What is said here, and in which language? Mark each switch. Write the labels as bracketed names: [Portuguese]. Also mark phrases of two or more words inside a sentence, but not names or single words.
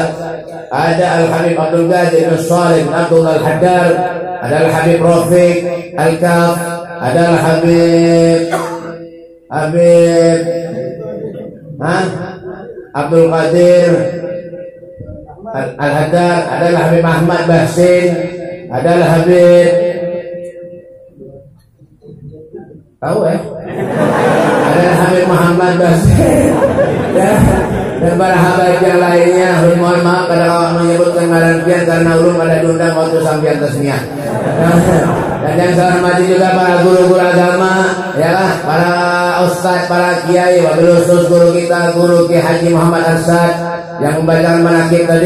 [Indonesian] Ada Al Habib Abdul Qadir bin Shalih bin Abdul Al-Haddar, ada Al Habib Rafiq Al-Kaf, ada Al Habib Abdul Qadir Al-Haddar, ada Al Habib Ahmad Bahsin, ada Al Habib tahu ya, ada Al Habib Muhammad Bahsin ya. Dan para habaib yang lainnya, mohon maaf pada awak menyebutkan ngaran karena ulun pada diundang waktu sampean tasmiyah. Dan yang saya hormati juga para guru-guru agama, ya lah, para ustadz, para kiai, wabil khusus guru kita, Guru Ki Haji Muhammad Arsad yang membacakan manaqib tadi.